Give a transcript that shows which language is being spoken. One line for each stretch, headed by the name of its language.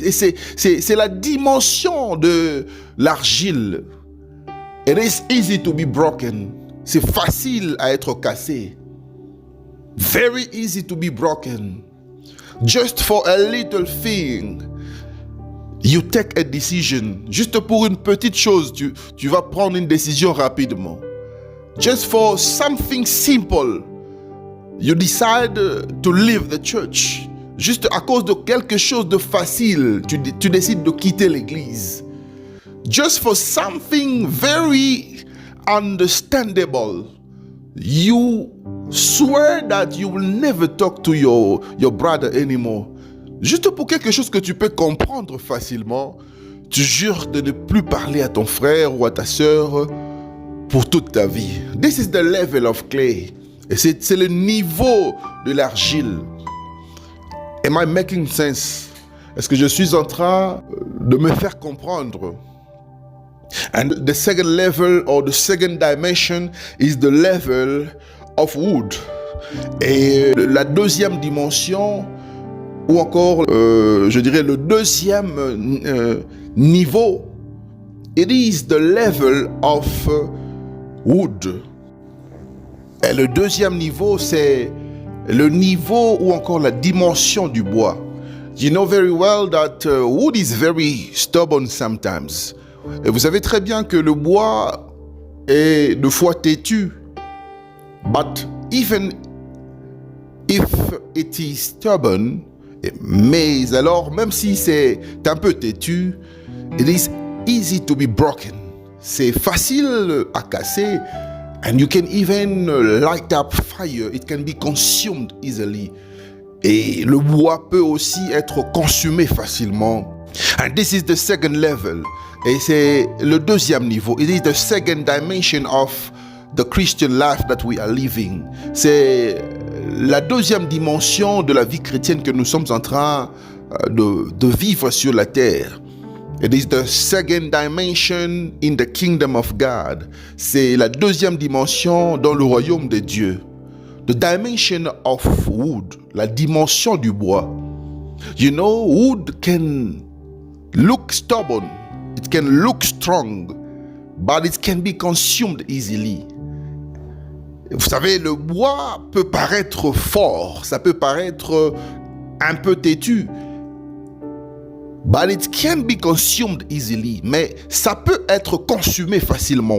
French: Et c'est la dimension de l'argile.
English: It is easy to be broken.
French: C'est facile à être cassé.
English: Very easy to be broken. Just for a little thing, you take a decision.
French: Juste pour une petite chose, tu vas prendre une décision rapidement.
English: Just for something simple, you decide to leave the church.
French: Juste à cause de quelque chose de facile, tu décides de quitter l'église.
English: Just for something very understandable, you swear that you will never talk to your brother anymore.
French: Juste pour quelque chose que tu peux comprendre facilement, tu jures de ne plus parler à ton frère ou à ta sœur pour toute ta vie.
English: This is the level of clay.
French: Et c'est le niveau de l'argile.
English: Am I making sense?
French: Est-ce que je suis en train de me faire comprendre?
English: And the second level or the second dimension is the level of wood.
French: Et la deuxième dimension, ou encore, je dirais le deuxième niveau,
English: it is the level of wood.
French: Et le deuxième niveau, c'est le niveau ou encore la dimension du bois.
English: You know very well that wood is very stubborn sometimes.
French: Et vous savez très bien que le bois est de fois têtu.
English: But even if it is stubborn,
French: mais alors même si c'est un peu têtu,
English: it is easy to be broken.
French: C'est facile à casser.
English: And you can even light up fire. It can be consumed easily.
French: Et le bois peut aussi être consumé facilement.
English: And this is the second level.
French: Et c'est le deuxième niveau.
English: It is the second dimension of the Christian life that we are living.
French: C'est la deuxième dimension de la vie chrétienne que nous sommes en train de vivre sur la terre.
English: It is the second dimension in the kingdom of God.
French: C'est la deuxième dimension dans le royaume de Dieu.
English: The dimension of wood,
French: la dimension du bois.
English: You know, wood can look stubborn, it can look strong, but it can be consumed easily.
French: Vous savez, le bois peut paraître fort, ça peut paraître un peu têtu,
English: but it can be consumed easily.
French: Mais ça peut être consumé facilement.